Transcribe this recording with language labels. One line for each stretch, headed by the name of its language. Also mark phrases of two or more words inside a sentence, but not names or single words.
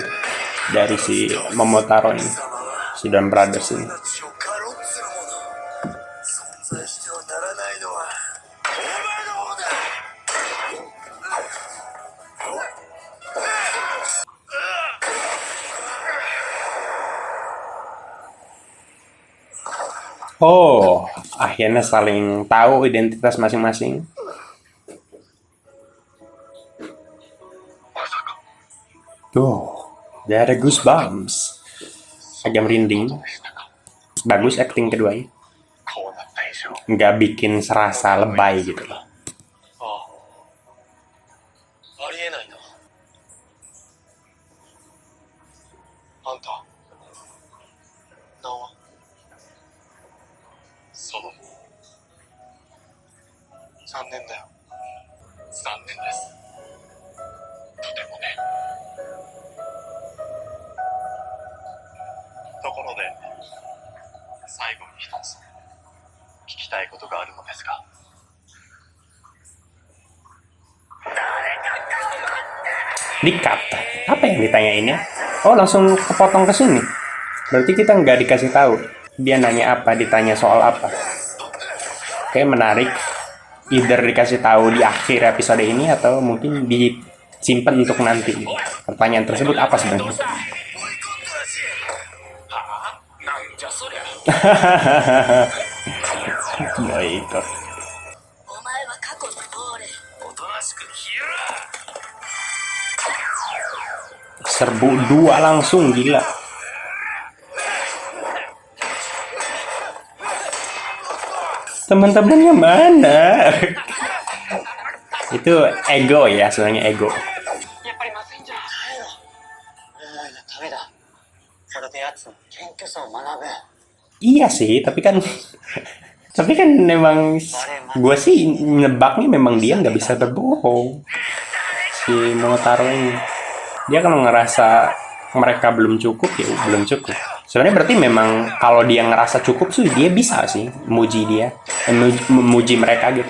Indonesian: Dari si Momotaro ini. Si Don Brothers ini.
Japanese: 私を狩ろうっつうもの。存在してはならないのはお前の方だ。
Indonesian: Oh, akhirnya saling tahu identitas masing-masing. Tuh, dia ada goosebumps. Agak merinding. Bagus acting keduanya.
Japanese: こうなった以上
Indonesian: Nggak bikin serasa lebay gitu loh.
Japanese: あありえないな。あんた名は。その残念だよ。残念です。とてもね。ところで最後に一つ聞きたいことがあるのですが。
Indonesian: Di-cut. Apa yang ditanyain ya? Oh, langsung kepotong ke sini. Berarti kita nggak dikasih tahu. Dia nanya apa, ditanya soal apa. Oke, menarik. Either dikasih tahu di akhir episode ini atau mungkin disimpan untuk nanti. Pertanyaan tersebut apa sebenarnya?
Japanese: なんじゃそりゃ。
Indonesian: Boykot.
Japanese: お前は過去の亡霊。おとなしく消えろ。
Indonesian: Serbu dua langsung, gila. Teman-temannya mana? Itu ego ya, sebenarnya ego.
Japanese: やっぱりまずいんじゃない？思いのためだ。それで奴の謙虚さを学ぶ。
Indonesian: Iya sih, tapi kan tapi kan memang gue sih nebaknya memang dia nggak bisa berbohong, si Momotaro ini. Dia kalau ngerasa mereka belum cukup ya belum cukup. Sebenarnya berarti memang kalau dia ngerasa cukup sih dia bisa sih muji dia, memuji mereka gitu.